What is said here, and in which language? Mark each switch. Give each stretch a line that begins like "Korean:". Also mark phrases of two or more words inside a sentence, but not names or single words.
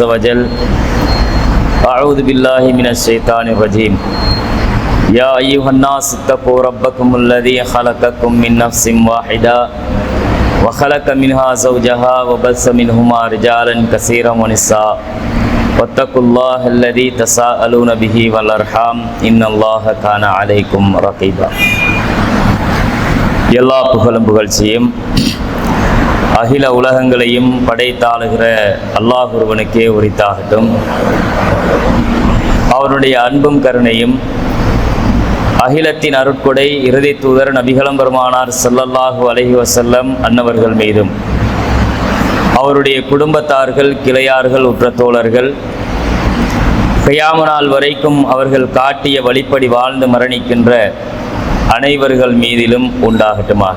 Arabic: وجل أعوذ بالله من الشيطان الرجيم يا أيها الناس اتقوا ربكم الذي خلقكم من نفس واحدة وخلق منها زوجها وبث منهما رجالا كثيرا ونساء واتقوا الله الذي تساءلون به والأرحام إن الله كان عليكم رقيبا
Tamil: எல்லா புகழும் புகழ்ச்சியும் அகில உலகங்களையும் படைத்தாளுகிற அல்லாஹ் ஒருவனுக்கே உரித்தாகட்டும். அவருடைய அன்பும் கருணையும் அகிலத்தின் அருட்கொடை இறுதி தூதர் நபிகளம் பெருமானார்
Arabic: صلى الله عليه وسلم
Tamil: அன்னவர்கள் மீதும் அவருடைய குடும்பத்தார்கள், கிளையார்கள், உற்ற தோழர்கள் கியாம நாள் வரைக்கும் அவர்கள் காட்டிய வழிப்படி வாழ்ந்து மரணிக்கின்ற அனைவர்கள் மீதிலும் உண்டாகட்டுமாக.